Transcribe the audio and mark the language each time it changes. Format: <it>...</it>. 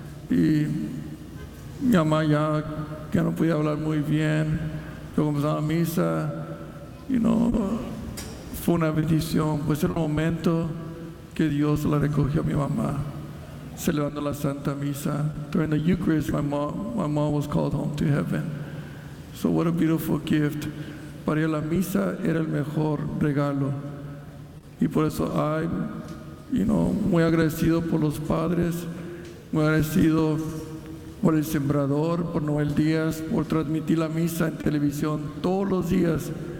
<es>Y mi mamá ya no podía hablar muy bien. Yo comenzaba la misa y no fue una bendición. Pues era el momento que Dios la recogió a mi mamá, celebrando la Santa Misa.</es> <en>During the Eucharist, my mom was called home to heaven. So what a beautiful gift.</en> <es>Para ella la misa era el mejor regalo. Y por eso, muy agradecido por los padres, muy agradecido por el sembrador, por Noel Díaz, por transmitir la misa en televisión todos los días.</es>